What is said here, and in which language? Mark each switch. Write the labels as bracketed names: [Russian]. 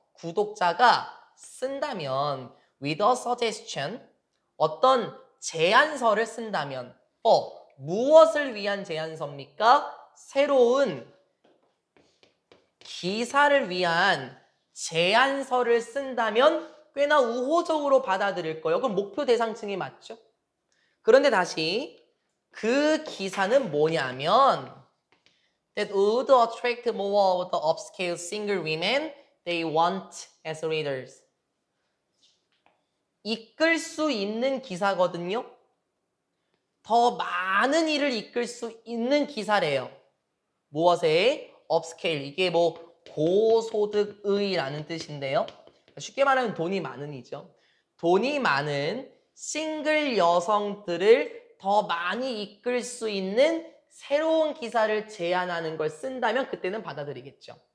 [Korean] 구독자가 쓴다면, [English] with a suggestion, [Korean] 어떤 제안서를 쓴다면, 무엇을 위한 제안서입니까? 새로운 기사를 위한 제안서를 쓴다면 꽤나 우호적으로 받아들일 거예요. 그럼 목표 대상층이 맞죠? 그런데 다시 그 기사는 뭐냐면 [English] that would attract more of the upscale single women they want as readers. [Korean] 이끌 수 있는 기사거든요. 더 많은 일을 이끌 수 있는 기사래요. 무엇에? 업스케일. 이게 뭐 고소득의라는 뜻인데요. 쉽게 말하면 돈이 많은 이죠. 돈이 많은 싱글 여성들을 더 많이 이끌 수 있는 새로운 기사를 제안하는 걸 쓴다면 그때는 받아들이겠죠.